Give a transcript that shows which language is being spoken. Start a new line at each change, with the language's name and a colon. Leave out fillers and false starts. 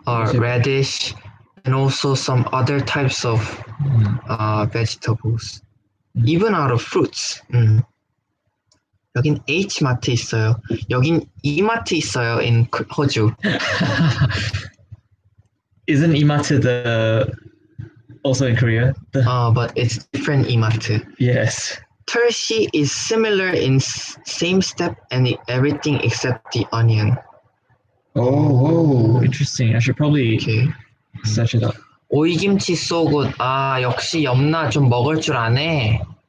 English: Radish, and also some other types of vegetables, even out of fruits.
Korean: 여긴 H마트 있어요. 여긴 E마트 있어요 in 호주.
English: Isn't Ima트 also in Korea? But it's different E마트. Yes. Turshi is similar in same step and everything except the onion. Oh, interesting. I should probably search it up. 오이김치 so good.
Korean: 역시 염나 좀 먹을 줄 아네.